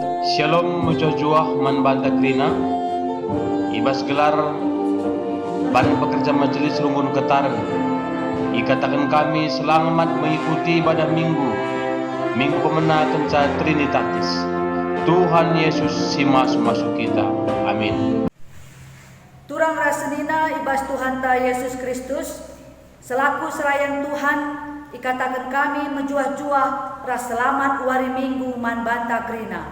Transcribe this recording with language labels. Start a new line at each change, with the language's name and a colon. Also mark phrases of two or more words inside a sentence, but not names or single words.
Batak Karo: Shalom mujajuah man banta krina ibas gelar badan pekerja majelis Rungun Ketaran. Ikatakan kami
Indonesian: selamat mengikuti ibadah minggu
Batak Karo: pemena kenca Trinitatis. Tuhan Yesus si masuk kita. Amin. Turang rasenina ibas Tuhan ta Yesus Kristus selaku serayan Tuhan, ikatakan kami menjuah-juah ras selamat wari minggu man banta krina.